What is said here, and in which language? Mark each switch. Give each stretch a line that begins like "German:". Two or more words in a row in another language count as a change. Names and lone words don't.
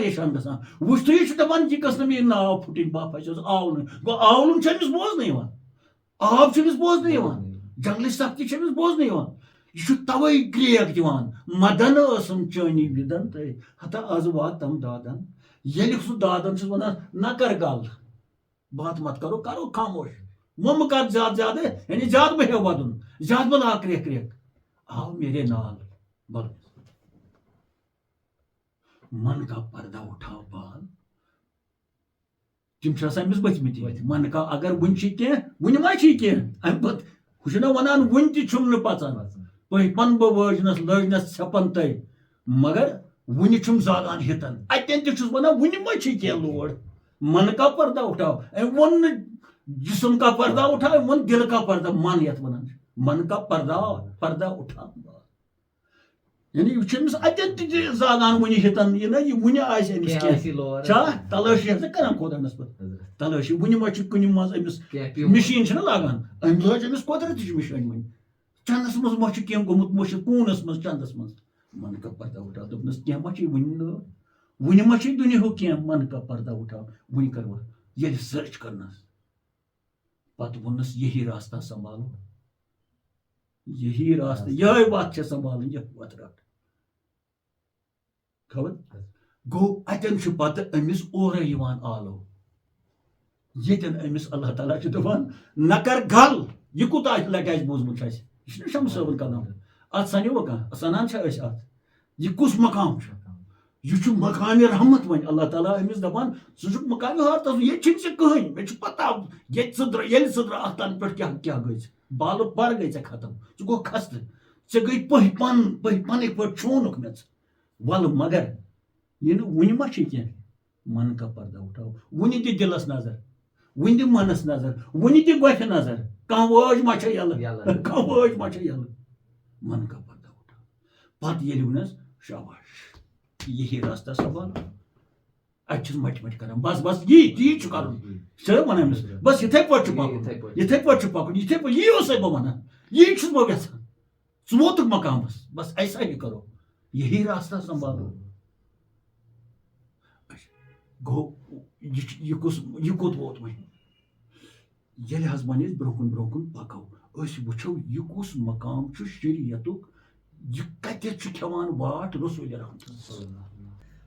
Kashmiri: پریشان گژھان وشتہ یہِ چھُ دپان یہِ گٔژھ نہٕ مےٚ ناو پھٕٹٕنۍ بہٕ پھسیوس آولُن گوٚو آولُن چھُ أمِس بوزنہٕ یِوان آب چھُ أمِس بوزنہٕ یِوان جنگلٕچ سختی چھِ أمِس بوزنہٕ یِوان یہِ چھُ توے کرٛیک دِوان مدن ٲسٕم چٲنی وِدن تہٕ ہتا آز واتم دادن ییٚلہِ سُہ دادن چھُس ونان نہ کر گل
Urdu: بات مت کرو کرو
Kashmiri: خاموش وۄنۍ مہ کر زیادٕ زیادٕ یعنی زیادٕ مہ ہیٚو ودُن زیادٕ مہ لاگ کرٛیک کرٛیک
Punjabi: آو میرے نال بل
Urdu: من کا پردہ اٹھاو بال
Kashmiri: تِم چھِ آسان أمِس ؤتھمٕتۍ
Urdu: من کا
Kashmiri: اگر وُنہِ چھِ کینٛہہ وُنہِ ما چھِ کینٛہہ اَمہِ پتہٕ ہُہ چھُنہ ونان وُنہِ تہِ چھُم نہٕ پژان پن بہٕ وٲجنس لٲجنس ژھٮ۪پن تہِ مگر وُنہِ چھُم زالان ہِتن اتٮ۪ن تہِ چھُس ونان وُنہِ ما چھِ کینٛہہ لوڑ
Urdu: من کا پردہ اٹھاو
Kashmiri: أمۍ ووٚن نہٕ
Urdu: جسم کا پردہ اٹھاو
Kashmiri: أمۍ ووٚن
Urdu: دل کا پردہ
Kashmiri: من یتھ ونان چھِ
Urdu: من کا پردہ اٹھاو
Kashmiri: یعنی یہِ چھُ أمِس اتٮ۪ن تہِ زالان وُنہِ ہِتن یہِ نہ یہِ وُنہِ آسہِ أمِس کینٛہہ چھا تلٲشی ہسا کران خۄدانس پتہٕ تلٲشی وُنہِ ما چھُ کُنہِ منٛز أمِس مِشیٖن چھِنہ لاگان أمۍ لٲج أمِس قۄدرتٕچ مِشیٖن وۄنۍ چندس منٛز ما چھُ کینٛہہ گوٚمُت مٔشِد کوٗنس منٛز چندس منٛز
Urdu: من کا پردہ اٹھاو
Kashmiri: دوٚپنس کینٛہہ ما چھُے وُنہِ نہٕ وُنہِ ما چھُے دُنیاہُک کینٛہہ
Urdu: من کا پردہ اٹھاو
Kashmiri: وُنہِ کرو ییٚلہِ سٔرٕچ کرنس پتہٕ ووٚننس
Urdu: یہی راستہ سنبھالو
Kashmiri: یہی راستہ یہے وتھ چھےٚ سنبھالٕنۍ یتھ وتھ رٹ خبر گوٚو اتٮ۪ن چھُ پتہٕ أمِس اورے یِوان آلو ییٚتٮ۪ن أمِس اللہ تعالیٰ چھُ دپان نہ کر گل یہِ کوٗتاہ لٹہِ آسہِ بوٗزمُت اَسہِ یہِ چھُنہ شمس صٲبُن کلام اتھ سنیوا کانٛہہ سنان چھا أسۍ اتھ یہِ کُس مقام چھُ یہِ چھُ مقامِ رحمت وۄنۍ اللہ تعالیٰ أمِس دپان ژٕ چھُکھ مقامِ حارتس ییٚتہِ چھُنہٕ ژےٚ کٕہٕنۍ مےٚ چھُ پتہ ییٚتہِ ییٚلہِ ژٕ درٛاکھ تنہٕ پٮ۪ٹھ کیٛاہ گٔے ژٕ بالہٕ پر گٔے ژےٚ ختم ژٕ گوٚو خستہٕ ژےٚ گٔے پٔہۍ پنٕنۍ پٲٹھۍ چھوٗنُکھ مےٚ ژٕ ولہٕ مگر یہِ نہٕ وُنہِ ما چھِ کینٛہہ
Urdu: من کا پردہ اٹھاو
Kashmiri: وُنہِ تہِ دِلس نظر وُنہِ تہِ منس نظر وُنہِ تہِ گۄپھِ نظر کانٛہہ وٲج ما چھےٚ یلہٕ کانٛہہ وٲج ما چھےٚ یلہٕ
Urdu: من کا پردہ اٹھاو
Kashmiri: پتہٕ ییٚلہِ ووٚنس شاباش
Urdu: یہی راستہ سنبھالو
Kashmiri: اتہِ چھُس مٹہِ مٹہِ کران بس بس یی چھُ کرُن چھِ ونان أمِس بس یِتھے پٲٹھۍ چھُ پکُن یِتھے پٲٹھۍ چھُ پکُن یِتھے پٲٹھۍ یی اوسے بہٕ ونان یی چھُس بہٕ یژھان ژٕ ووتُکھ مقامس
Urdu: بس ایسا ہی کرو یہی راستہ سنبھالو
Kashmiri: گوٚو یہِ کوٚت ووت وۄنۍ ییٚلہِ حظ وۄنۍ أسۍ برونٛہہ کُن پکو أسۍ وٕچھو یہِ کُس مقام چھُ شریعتُک یہِ کتٮ۪تھ چھُ کھٮ۪وان واٹھ رسول رحمت